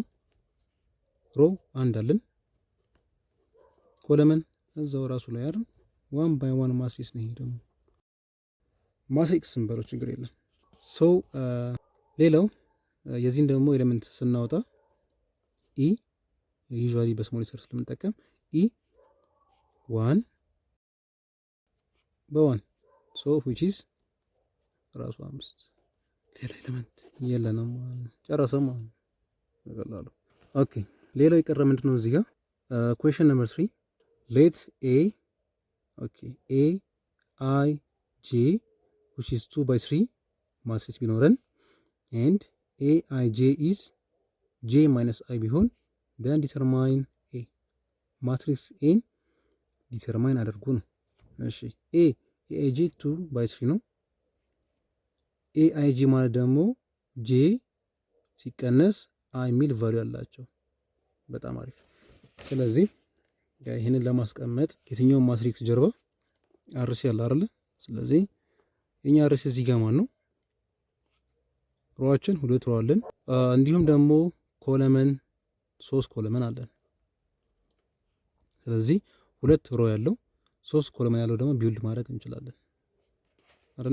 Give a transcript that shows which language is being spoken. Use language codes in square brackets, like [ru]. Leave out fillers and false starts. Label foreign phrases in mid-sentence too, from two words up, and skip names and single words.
[am] ሮ 1 አለን ኮለመን እዛው ራሱ ላይ አይደል [en] 1 by 1 [am] ማትሪክስ ነው። ይሄ ደግሞ ማትሪክስ ስንበለው ችግር የለም። ሶ ሌላው የዚህን ደግሞ ኤሌመንት ስናወጣ ኢ ዩዥዋሊ በስሞል ሌተር ስለምንጠቀም ኢ 1 በ1 ሶ [en] which is [am] ራሱ 5 ሌላ ኤሌመንት የለንም ማለት ነው። ጨረሰን ማለት ነው። ይቀላሉ። ኦኬ ሌላው የቀረ ምንድነው እዚህ ጋር [en] question number 3 let a okay a I j which is 2 by 3 ማትሪክስ [am] ቢኖረን [en] and a I j is j minus I [am] ቢሆን [en] then determine a [am] ማትሪክስ a ዲተርማይን አድርጉ ነው። እሺ a a j 2 by 3 ነው። a I j ማለት ደግሞ j ሲቀነስ I ሚል ቫልዩ አላቸው። በጣም አሪፍ። ስለዚህ ይሄንን ለማስቀመጥ የትኛው ማትሪክስ ጀርባ አርሲ ያለ አይደለ? ስለዚህ የኛ አርሲ እዚህ ጋር ማን ነው? ሮዋችን 2 ሮ አለን። እንዲሁም ደግሞ ኮለመን 3 ኮለመን አለን። ስለዚህ 2 ሮ ያለው 3 ኮለመን ያለው ደግሞ ቢውልድ ማድረግ እንችላለን አይደል?